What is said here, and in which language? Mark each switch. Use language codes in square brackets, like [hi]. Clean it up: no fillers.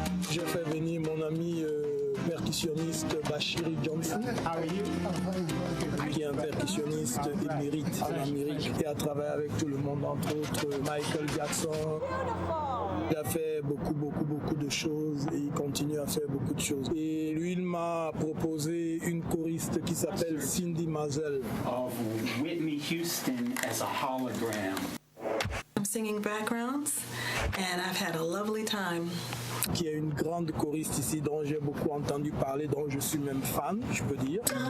[fr] J'ai fait venir mon ami percussionniste Bashiri Johnson, qui est un percussionniste émérite en Amérique et a travaillé avec tout le monde, entre autres Michael Jackson. Il a fait beaucoup de choses et il continue à faire beaucoup de choses. Et lui, il m'a proposé une choriste qui s'appelle Cindy Mazel. [en] Of Whitney Houston as a hologram. I'm singing backgrounds and I've had a lovely time. [fr] Qui est une grande choriste ici dont j'ai beaucoup entendu parler, dont je suis même fan, je peux dire.